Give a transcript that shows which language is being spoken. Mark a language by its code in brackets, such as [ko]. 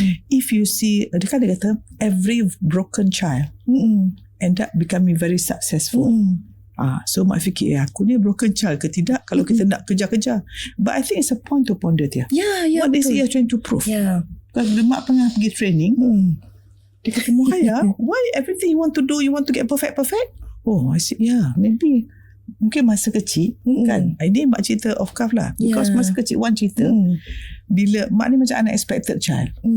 [en] If you see, [ms] dia kata [en] every broken child end up becoming very successful. [ms] So mak fikir, aku ni broken child ke tidak kalau kita nak kejar-kejar. [en] But I think it's a point to ponder dia. What is he trying to prove? [ms] Kalau mak pernah pergi training, dia kata, [en] Muhaya, why everything you want to do, you want to get perfect? Oh, I said, maybe [ms] mungkin masa kecil kan. Ini mak cerita [en] off cuff [ms] lah. Because masa kecil, one cerita, bila mak ni macam [en] unexpected child.